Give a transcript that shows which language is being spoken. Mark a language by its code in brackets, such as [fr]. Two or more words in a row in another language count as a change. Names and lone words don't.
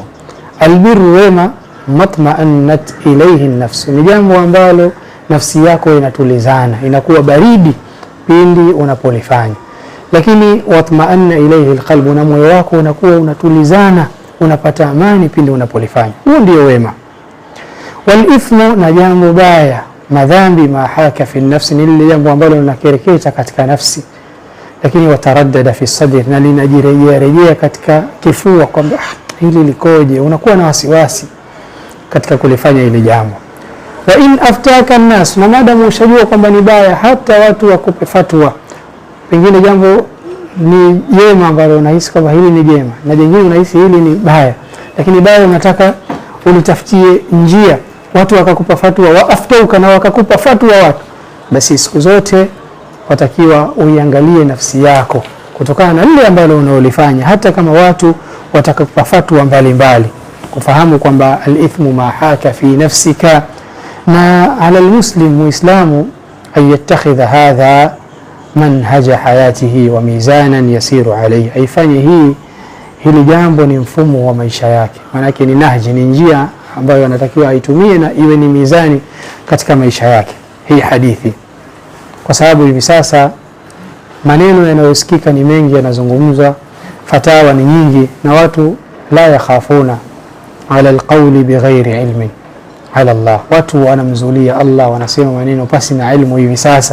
[sw] Albirru, wema, [ar] ما اطمأنت إليه النفس, [sw] ni jambo ambalo nafsi yako inatulizana, inakuwa baridi pindi unapolifanya. Lakini [ar] واطمأن إليه القلب, [sw] na moyo wako unakuwa unatulizana, unapata amani pindi unapolifanya. Huo ndio wema. [ar] والإثم, [sw] na jambo baya, madhambi, [ar] ما حاك في نفسي, [sw] ni lile jambo ambalo linakereketa katika nafsi, lakini [ar] وتردد في الصدر, [sw] na linajirejea katika kifua kwamba hili likoje, unakuwa na wasiwasi katika kulifanya hili jambo. [ar] وإن أفتاك الناس, [sw] na madamu ushajua kwamba ni baya, hata watu wakupe fatwa, pengine jambo ni jema ambalo unahisi kwamba hili ni jema, na jingine unahisi hili ni baya, lakini baya unataka ulitafutie njia, watu wakakupa fatwa waaftauka, na wakakupa fatwa watu, basi siku zote watakiwa uiangalie nafsi yako kutokana na lile ambalo unaolifanya, hata kama watu watakupa fatwa mbalimbali, kufahamu kwamba [ar] الإثم ما حاك في نفسك. [sw] Na [ar] على المسلم, [sw] muislamu, [ar] أن يتخذ هذا منهج حياته وميزانا يسير عليه, [sw] aifanye hili jambo ni mfumo wa maisha yake, maana ni nahji, ni njia ambayo anatakiwa aitumie na iwe ni mizani katika maisha yake hii hadithi. Kwa sababu hivi sasa maneno yanayosikika ni mengi, yanazungumzwa, fatawa ni nyingi, na watu [ar] لا يخافون على القول بغير علم على الله, [sw] watu wanamzulia Allah, wanasema maneno pasi na ilmu hivi sasa.